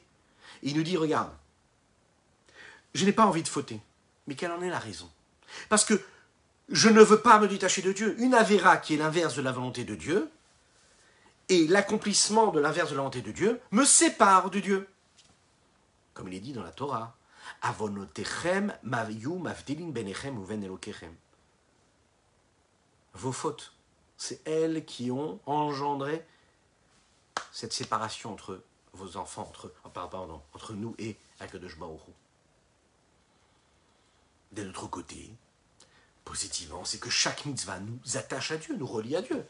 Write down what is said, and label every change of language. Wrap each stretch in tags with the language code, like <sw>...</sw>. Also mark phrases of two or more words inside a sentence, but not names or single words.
<fr>Et il nous dit, regarde, je n'ai pas envie de fauter. Mais quelle en est la raison? Parce que je ne veux pas me détacher de Dieu. Une avéra qui est l'inverse de la volonté de Dieu, et l'accomplissement de l'inverse de la volonté de Dieu, me sépare de Dieu. Comme il est dit dans la Torah,</fr> <he>עוונותיכם היו מבדילים ביניכם ובין אלוהיכם.</he> <fr>Vos fautes, c'est elles qui ont engendré cette séparation entre vos enfants, entre nous et</fr> <he>הקדוש ברוך הוא.</he> <fr>D'un autre côté, positivement, c'est que chaque mitzvah nous attache à Dieu, nous relie à Dieu.</fr>